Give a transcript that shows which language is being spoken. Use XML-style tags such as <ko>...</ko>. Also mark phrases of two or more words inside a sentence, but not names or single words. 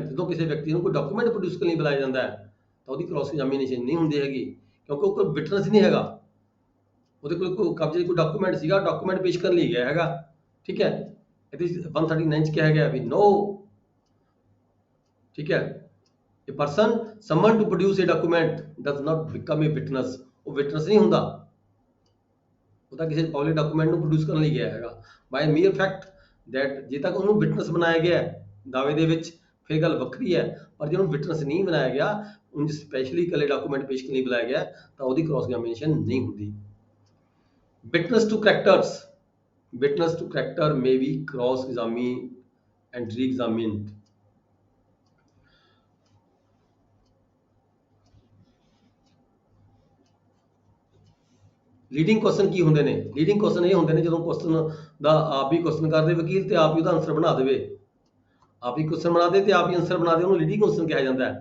<pa>ਜਦੋਂ ਕਿਸੇ ਵਿਅਕਤੀ ਨੂੰ ਕੋਈ</pa> <en>document produce</en> <pa>ਕਰਨ ਲਈ ਬੁਲਾਇਆ ਜਾਂਦਾ ਹੈ ਤਾਂ ਉਹਦੀ</pa> <en>cross examination</en> <pa>ਨਹੀਂ ਹੁੰਦੀ ਹੈਗੀ, ਕਿਉਂਕਿ ਉਹ ਕੋਈ ਵਿਟਨੈਸ ਨਹੀਂ ਹੈਗਾ, ਉਹਦੇ ਕੋਲ ਕੋਈ ਕਬਜ਼ੇ ਕੋਈ ਡਾਕੂਮੈਂਟ ਸੀਗਾ, ਡਾਕੂਮੈਂਟ ਪੇਸ਼ ਕਰਨ ਲਈ ਗਿਆ ਹੈਗਾ, ਠੀਕ ਹੈ। ਇਹਦੇ 139 ਚ ਕਿਹਾ ਗਿਆ ਵੀ ਨੋ, ਠੀਕ ਹੈ,</pa> <en>a person summoned to produce a document does not become a witness।</en> <pa>ਉਹ ਵਿਟਨੈਸ ਨਹੀਂ ਹੁੰਦਾ, ਉਹ ਤਾਂ ਕਿਸੇ</pa> <en>public document</en> <pa>ਨੂੰ ਪ੍ਰੋਡਿਊਸ ਕਰਨ ਲਈ ਗਿਆ ਹੈਗਾ।</pa> <en>by mere fact that</en> <pa>ਜੇ ਤੱਕ ਉਹਨੂੰ ਵਿਟਨੈਸ ਬਣਾਇਆ ਗਿਆ ਦਾਅਵੇ ਦੇ ਵਿੱਚ ਫਿਰ ਗੱਲ ਵੱਖਰੀ ਹੈ, ਪਰ ਜੇ ਉਹਨੂੰ ਵਿਟਨੈਸ ਨਹੀਂ ਬਣਾਇਆ ਗਿਆ, ਉਹਨੂੰ ਸਪੈਸ਼ਲੀ ਇਕੱਲੇ ਡਾਕੂਮੈਂਟ ਪੇਸ਼ ਕਰਨ ਲਈ ਬੁਲਾਇਆ ਗਿਆ ਤਾਂ ਉਹਦੀ</pa> <en>cross examination</en> <pa>ਨਹੀਂ ਹੁੰਦੀ।</pa> <en>Witness to characters. Witness to character may be cross-examined and re-examined. leading question</en> <pa>ਕੀ ਹੁੰਦੇ ਨੇ?</pa> <en>leading question</en> <pa>ਇਹ ਹੁੰਦੇ ਨੇ ਜਦੋਂ ਕੁਐਸਚਨ ਦਾ ਆਪ ਹੀ ਕੁਐਸਚਨ ਕਰਦੇ ਵਕੀਲ ਤੇ ਆਪ ਹੀ ਉਹਦਾ ਆਨਸਰ ਬਣਾ ਦੇਵੇ। ਆਪ ਹੀ ਕੁਐਸਚਨ ਬਣਾ ਦੇ ਤੇ ਆਪ ਹੀ ਆਨਸਰ ਬਣਾ ਦੇ, ਉਹਨੂੰ</pa> <en>leading question</en> <pa>ਕਿਹਾ ਜਾਂਦਾ ਹੈ।</pa>